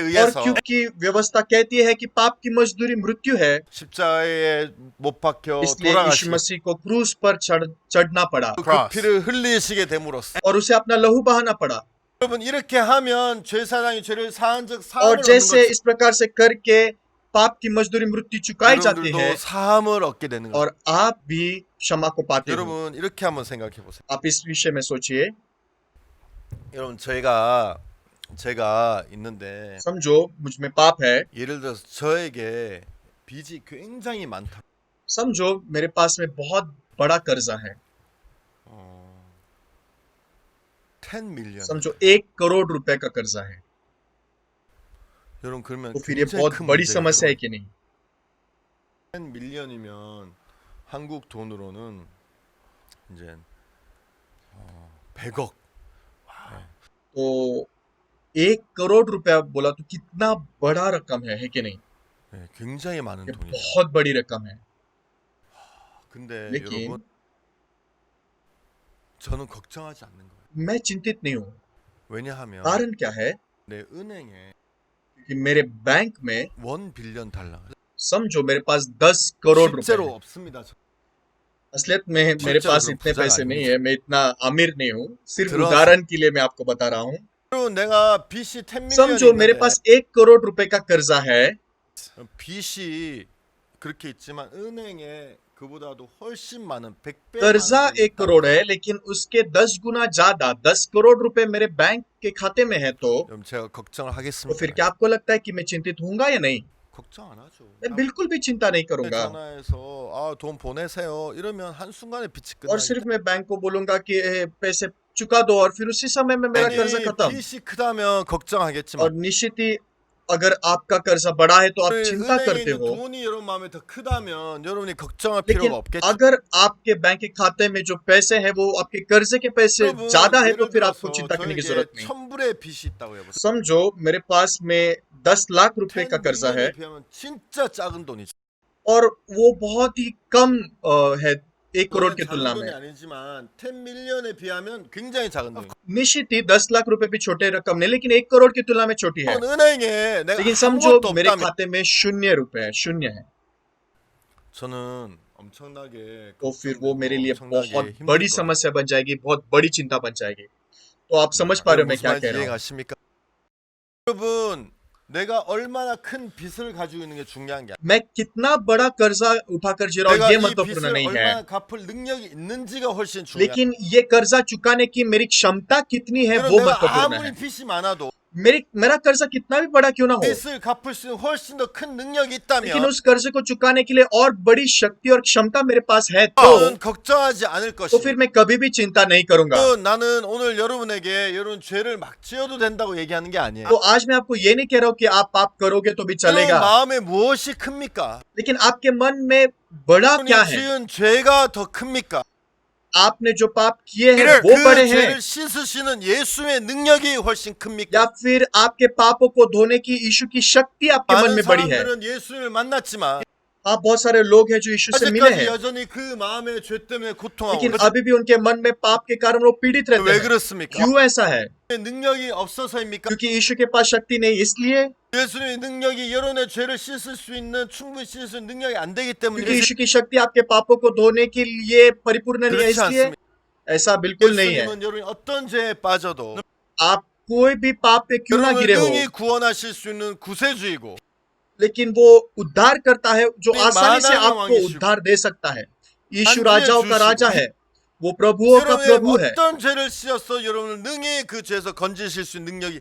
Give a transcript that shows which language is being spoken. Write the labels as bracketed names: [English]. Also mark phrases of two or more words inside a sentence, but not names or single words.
[Korean] 의해서 [Hindi] क्योंकि व्यवस्था कहती है कि पाप की मजदूरी मृत्यु है, [Korean] 십자가에 못 박혀 [Hindi] इसलिए यीशु [Korean] 돌아가시고 [Hindi] मसीह को क्रूस पर चढ़ना पड़ा [Korean] 그 피를 흘리시게 됨으로써 [Hindi] और उसे अपना लहू बहाना पड़ा। [Korean] 여러분 이렇게 하면 죄사장이 죄를 사한 적 [Hindi] और [Korean] 사함을 얻는 [Hindi] जैसे [Korean] 것처럼 [Hindi] इस प्रकार से करके पाप की मजदूरी मृत्यु चुकाई जाती है [Korean] 여러분들도 사함을 얻게 되는 거예요. [Hindi] और आप भी क्षमा को पाते हो। [Korean] 여러분 이렇게 한번 생각해 보세요. [Hindi] आप इस विषय में सोचिए। [Korean] 여러분 제가 있는데 [Hindi] समझो मुझ में पाप है, [Korean] 예를 들어서 저에게 빚이 굉장히 많다. [Hindi] समझो मेरे पास में बहुत बड़ा कर्जा है, [Korean] 10 밀리언. [Hindi] समझो 1 करोड़ रुपए का कर्जा है, [Korean] 여러분 그러면 [Hindi] तो फिर ये [Korean] 굉장히 [Hindi] बहुत [Korean] 큰 [Hindi] बड़ी [Korean] 문제예요. [Hindi] समस्या है कि नहीं? [Korean] 10 밀리언이면 한국 돈으로는 이제 100억. [Hindi] तो 1 करोड़ रुपया बोला तो कितना बड़ा रकम है कि नहीं? [Korean] 네, 굉장히 많은 [Hindi] ये [Korean] 돈이죠. [Hindi] बहुत बड़ी रकम है। [Korean] 근데 [Hindi] लेकिन [Korean] 여러분 저는 걱정하지 않는 거예요. [Hindi] मैं चिंतित नहीं हूँ। [Korean] 왜냐하면 [Hindi] कारण क्या है? [Korean] 내 은행에 [Hindi] कि मेरे बैंक में, [Korean] 1 빌리언 달러 [Hindi] समझो मेरे पास 10 करोड़ रुपए [Korean] 실제로 [Hindi] है। [Korean] 없습니다. [Hindi] असलियत में मेरे [Korean] 실제로 [Hindi] पास [Korean] 그럼 [Hindi] इतने [Korean] 부자가 [Hindi] पैसे नहीं [Korean] 아닙니다. [Hindi] है, मैं इतना अमीर नहीं हूँ। सिर्फ [Korean] 들어서- [Hindi] उदाहरण के लिए मैं आपको बता रहा हूँ। [Korean] 여러분 내가 빚이 10 [Hindi] समझो मेरे [Korean] 밀리언인데 [Hindi] पास 1 करोड़ रुपए का कर्जा है, [Korean] 빚이 그렇게 있지만 은행에 그보다도 훨씬 많은 100배 [Hindi] कर्जा 1 करोड़ है, लेकिन उसके 10 गुना ज्यादा 10 करोड़ रुपए मेरे बैंक के खाते में है, तो [Korean] 여러분 제가 걱정을 [Hindi] फिर [Korean] 하겠습니다. [Hindi] क्या आपको लगता है कि मैं चिंतित होऊंगा या नहीं? [Korean] 걱정 안 하죠. [Hindi] मैं बिल्कुल भी चिंता नहीं करूंगा। [Korean] 전화해서 돈 보내세요. 이러면 한순간에 빚이 [Hindi] और [Korean] 끝나기 [Hindi] सिर्फ मैं बैंक को बोलूंगा कि पैसे चुका दो और फिर उसी समय में मेरा कर्जा खत्म। [Korean] 빚이 크다면 걱정하겠지만 [Hindi] और निश्चित ही अगर आपका कर्जा बड़ा है तो आप चिंता [Korean] 은행에 [Hindi] करते [Korean] 있는 [Hindi] हो, [Korean] 돈이 여러분 마음에 더 크다면 여러분이 걱정할 [Hindi] लेकिन [Korean] 필요가 없겠죠. [Hindi] अगर आपके बैंक के खाते में जो पैसे हैं वो आपके कर्जे के पैसे [Korean] 여러분, [Hindi] ज्यादा है तो [Korean] 예를 [Hindi] फिर आपको [Korean] 들어서 [Hindi] चिंता करने की [Korean] 저에게 [Hindi] जरूरत नहीं। [Korean] 1000불의 빚이 있다고 해보세요. [Hindi] समझो मेरे पास में 10 लाख रुपए का [Korean] 10 [Hindi] कर्जा है [Korean] 밀리언에 비하면 진짜 작은 돈이죠. [Hindi] और वो बहुत ही कम है 1 करोड़ की [Korean] 작은 [Hindi] तुलना [Korean] 돈이 [Hindi] में। [Korean] 아니지만 10 밀리언에 비하면 굉장히 작은 돈이에요. [Hindi] निश्चित ही 10 लाख रुपए भी छोटे रकम नहीं, लेकिन 1 करोड़ की तुलना में छोटी है। [Korean] 은행에 내가 [Hindi] लेकिन समझो [Korean] 아무것도 [Hindi] मेरे [Korean] 없다면 [Hindi] खाते में 0 रुपए है, 0 है, [Korean] 저는 엄청나게 [Hindi] तो फिर वो मेरे लिए [Korean] 엄청나게 [Hindi] बहुत [Korean] 힘들 [Hindi] बड़ी [Korean] 거예요. [Hindi] समस्या बन जाएगी, बहुत बड़ी चिंता बन जाएगी। तो आप समझ पा रहे हो मैं [Korean] 무슨 [Hindi] क्या [Korean] 말인지 [Hindi] कह रहा हूँ? [Korean] 이해가십니까? 여러분 내가 얼마나 큰 빚을 가지고 있는 게 중요한 게 아니라 [Hindi] मैं कितना बड़ा कर्जा उठाकर जी रहा हूँ [Korean] 내가 [Hindi] ये [Korean] 이 [Hindi] महत्वपूर्ण [Korean] 빚을 [Hindi] नहीं है, [Korean] 얼마나 갚을 능력이 있는지가 훨씬 중요해요. [Hindi] लेकिन ये कर्जा चुकाने की मेरी क्षमता कितनी है वो [Korean] 내가 [Hindi] महत्वपूर्ण [Korean] 아무리 [Hindi] है। [Korean] 빚이 많아도 [Hindi] मेरा कर्जा कितना भी बड़ा क्यों ना हो, [Korean] 빚을 갚을 수 있는 훨씬 더 큰 능력이 [Hindi] लेकिन [Korean] 있다면 [Hindi] उस कर्ज को चुकाने के लिए और बड़ी शक्ति और क्षमता मेरे पास है [Korean] 저는 걱정하지 않을 [Hindi] तो [Korean] 것이고 [Hindi] फिर मैं कभी भी चिंता नहीं करूंगा। [Korean] 또 나는 오늘 여러분에게 여러분 죄를 막 지어도 된다고 얘기하는 게 아니에요. [Hindi] तो आज मैं आपको ये नहीं कह रहा हूं कि आप पाप करोगे तो भी [Korean] 여러분 [Hindi] चलेगा, [Korean] 마음에 무엇이 큽니까? [Hindi] लेकिन आपके मन में बड़ा क्या [Korean] 여러분이 [Hindi] है, [Korean] 지은 죄가 더 큽니까? [Hindi] आपने जो पाप किए हैं वो [Korean] 그 [Hindi] बड़े हैं, [Korean] 죄를 씻으시는 예수의 능력이 훨씬 [Hindi] या [Korean] 큽니까? [Hindi] फिर आपके पापों को धोने की यीशु की शक्ति आपके मन [Korean] 많은 [Hindi] में बड़ी है। [Korean] 사람들은 예수를 만났지만 [Hindi] आप बहुत सारे लोग हैं जो यीशु से मिले [Korean] 아직까지 [Hindi] हैं, [Korean] 여전히 그 마음의 죄 때문에 고통하고 [Hindi] लेकिन अभी भी उनके मन में पाप के कारण वो पीड़ित रहते [Korean] 왜 [Hindi] हैं। [Korean] 그렇습니까? [Hindi] क्यों ऐसा है? [Korean] 능력이 없어서입니까? [Hindi] क्योंकि यीशु के पास शक्ति नहीं, इसलिए [Korean] 예수님의 능력이 여러분의 죄를 씻을 수 있는 충분히 씻을 수 있는 능력이 안 되기 [Hindi] क्योंकि [Korean] 때문에 [Hindi] यीशु की शक्ति आपके पापों को धोने के लिए परिपूर्ण नहीं है, [Korean] 그렇지 [Hindi] इसलिए [Korean] 않습니다. [Hindi] ऐसा बिल्कुल नहीं है। [Korean] 예수님은 여러분이 어떤 죄에 빠져도 [Hindi] आप कोई भी पाप पे क्यों ना [Korean] 여러분을 [Hindi] गिरे हो, [Korean] 능히 구원하실 수 있는 구세주이고 [Hindi] लेकिन वो उद्धार करता है, जो नहीं, आसानी से महान आपको 왕이시고, उद्धार दे सकता है। यीशु अंतिम राजाओं का [Korean] 주시고, [Hindi] राजा है, वो प्रभुओं का [Korean] 여러분의 [Hindi] प्रभु है। [Korean] 어떤 죄를 씌어서 여러분을 능히 그 죄에서 건지실 수 있는 능력이